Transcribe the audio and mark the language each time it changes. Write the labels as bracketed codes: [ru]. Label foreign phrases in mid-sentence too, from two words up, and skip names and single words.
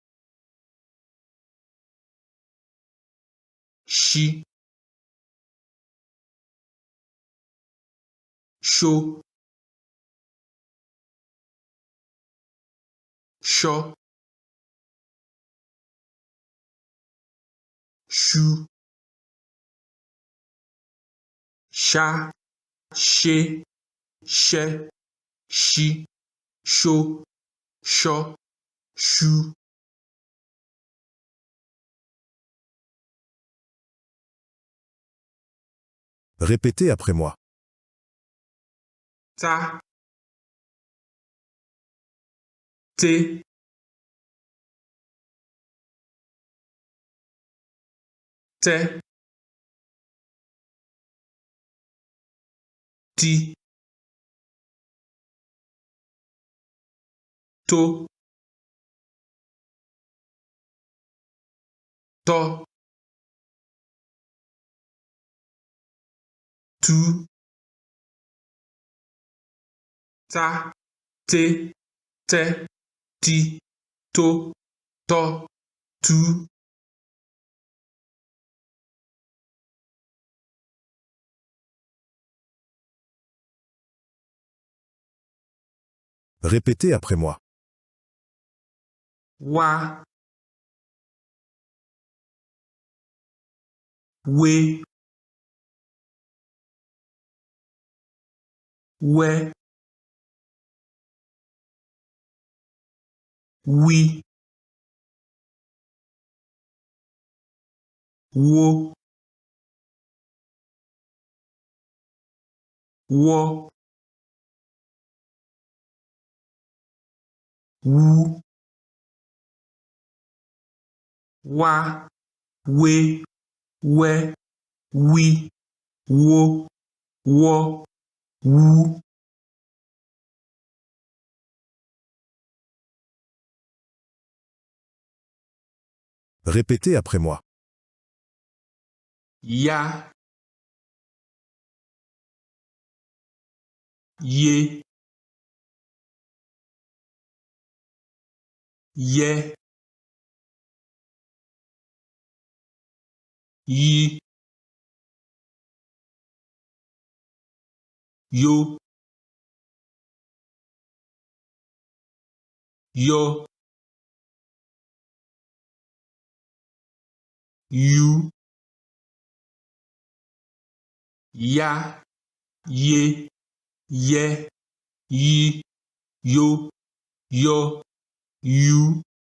[fr] chi, chaud, chaud, chou, chat, chez, chais, chi, chaud, chaud, chou. Répétez après moi. Ta, té, té, ti, to, to, tu, ta, té, té, ti, to, to, tu. Répétez après moi. Wa, we, we, oui, wo, wo, wu, wa, we, we, oui, wo, wo, wu. Répétez après moi. Ya, ye, ye, yi, yo, yo, you, ya, ye, ye, yi, yo, yo, you.